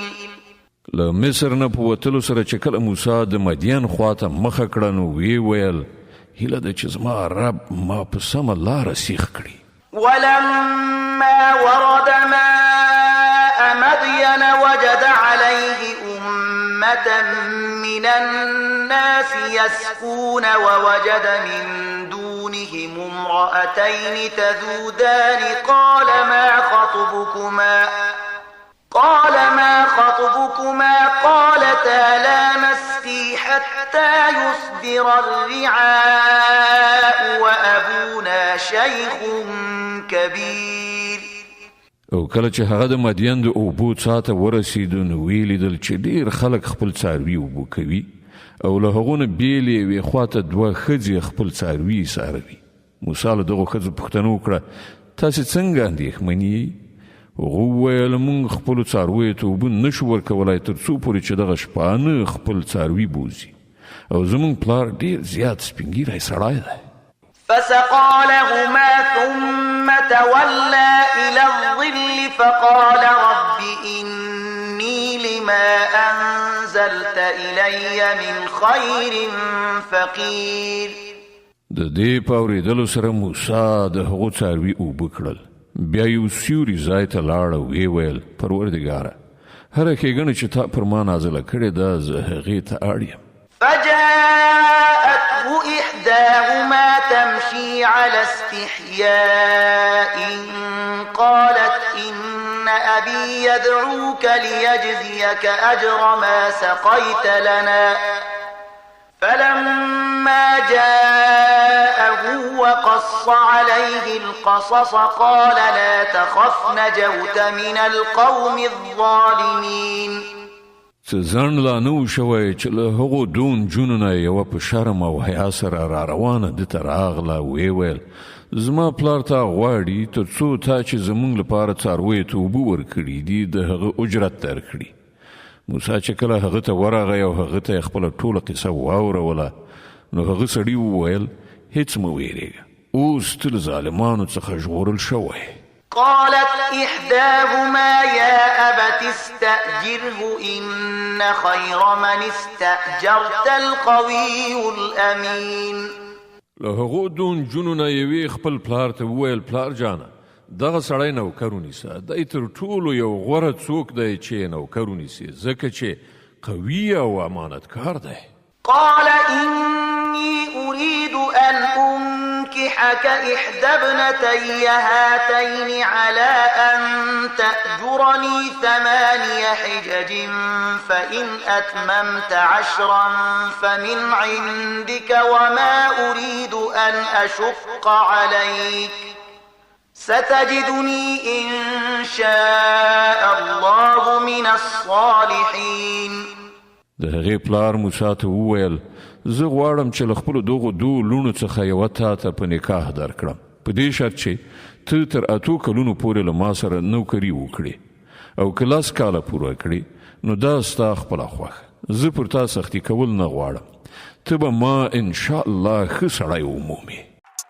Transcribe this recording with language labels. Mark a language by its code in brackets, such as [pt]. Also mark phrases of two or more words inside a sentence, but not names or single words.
[ps] له مصر نه په وتلو سره چې کله موسی د مدین خواته مخه کړه نو ویې ویل هیله ده چې زما رب ما په سمه لاره سیخ کړي. [ar] ولما ورد ماء مدين وجد عليه أمة من الناس يسقون ووجد من دونهم امرأتين تذودان قال ما خطبكما قالتا لا نسقي حتى يصدر الرعاء وأبونا شيخ كبير. [ps] او کله چې هغه د مدین د اوبو څاه ته ورسېدو نو ویې لیدل چې ډېر خلک خپل څاروي اوبه کوي او له هغو نه بېلې یوې خواته دوه ښځې خپل څاروي څاروي. موسی له دغو ښځو پوښتنه وکړه تاسې څنګه اندېښمنې یئ؟ هغو وویل موږ خپلو څارویو ته اوبه نشو ورکولی تر څو پورې چې دغه شپانه خپل څاروي بوځي او زموږ پلار ډېر زیات سپین ږیری سړی دی. [ar] فسقى لهما ثم تولى إلى الظل فقال رب إني لما أنزلت إلي من خير فقير. [ps] د دې په اورېدلو سره موسی د هغو څاروي اوبه کړل. بیا یو سیوري ځای ته لاړ او ویې ویل پروردګاره هره ښېګڼه چې تا پر ما نازله کړې ده زه هغې ته اړ یم. [ar] فجاءته إحداهما تمشي على استحياء قالت إن أبي يدعوك ليجزيك أجر ما سقيت لنا. فلما جاءه وقص عليه القصص قال لا تخف نجوت من القوم الظالمين. [ps] ځان لا نه و شوی چې له هغو دوه نجونو نه یوه په شرم او حیا سره را روانه ده ته راغله ویې ویل زما پلار تا غواړي تر څو تا چې زموږ لپاره څارویو ته اوبه ورکړي دي د هغه اجرت درکړي. موسی چې کله هغه ته ورغی او هغه ته یې خپله ټوله قصه واوروله نو هغه سړي وویل هېڅ مه ویرېږه اوس ته له ظالمانو څخه ژغورل شوی. [ar] قالت إحداهما يا أبت استأجره إن خير من استأجرت القوي الأمين. [ps] له هغو دوه نجونو نه یوې خپل پلار ته وویل پلار جانه دغه سړی نوکر ونیسه دی تر ټولو یو غوره څوک دی چې نوکر ونیسي ځکه چې قوي او امانتکار دی. [ar] قال إني أريد أن أنكحك إحدى ابنتي هاتين على أن تأجرني 8 حجج فإن أتممت 10 فمن عندك وما أريد أن أشق عليك ستجدني إن شاء الله من الصالحين. [ps] د هغې پلار موسی ته وویل زه غواړم چې له خپلو دغو دوه لوڼو څخه یوه تا ته په نکاح درکړم په دې شرط چې ته تر 8 کلونو پورې له ما سره نوکري وکړې او که 10 کاله پوره کړې نو دا ستا خپله خوښه زه پر تا سختي کول نه غواړم ته به ما انشاءالله ښه سړی ومومې.